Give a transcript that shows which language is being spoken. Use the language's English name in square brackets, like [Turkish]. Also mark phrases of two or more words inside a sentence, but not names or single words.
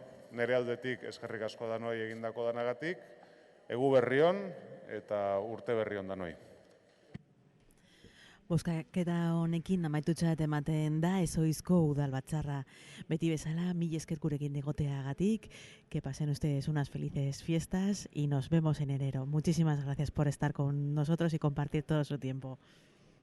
[Basque] Nere aldetik eskerrik asko danoi egindako danagatik, egu berrion eta urte berrion danoi. Bozkaketa honekin amaitutzat ematen da ezoizko udalbatzarra. Beti bezala, mil esker gurekin egoteagatik, [Spanish] que pasen ustedes unas felices fiestas y nos vemos en enero. Muchísimas gracias por estar con nosotros y compartir todo su tiempo.